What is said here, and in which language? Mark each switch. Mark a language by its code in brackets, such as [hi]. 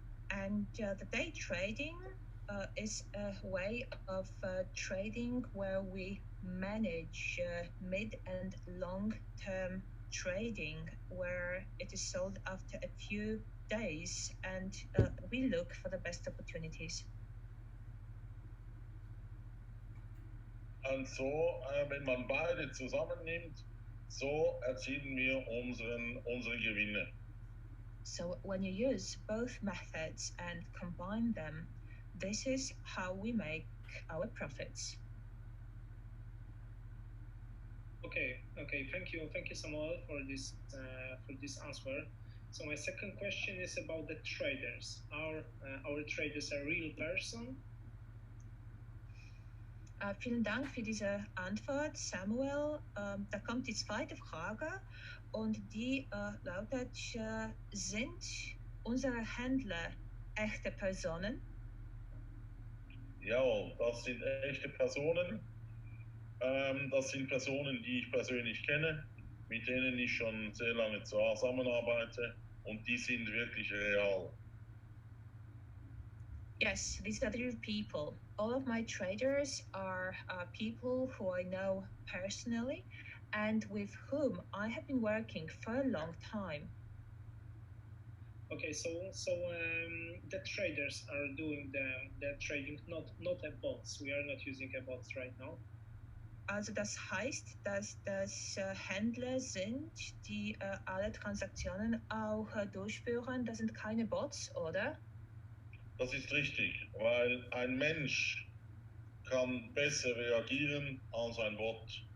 [en] And the day trading is a way of trading where we manage mid and long-term trading, where it is sold after a few days, and we look for the best opportunities. [de] Und so, wenn man beide zusammennimmt, so erzielen wir unsere Gewinne. [en] So when you use both methods and combine them, this is how we make our profits. Okay. Thank you, Samuel, for this answer. So my second question is about the traders. Our traders a real person? [de] Vielen Dank für diese Antwort, Samuel. Da kommt die zweite Frage und die lautet, sind unsere Händler echte Personen? Ja, das sind echte Personen. Das sind Personen, die ich persönlich kenne, mit denen ich schon sehr lange zusammenarbeite und die sind wirklich real. [en] Yes, these are real people. All of my traders are people who I know personally and with whom I have been working for a long time. Okay, so the traders are doing the trading, not a bots. We are not using a bots right now. [de] Also das heißt, dass das Händler sind, die alle Transaktionen auch durchführen. Das sind keine Bots, oder? Das ist richtig, weil ein Mensch kann besser reagieren als ein Bot.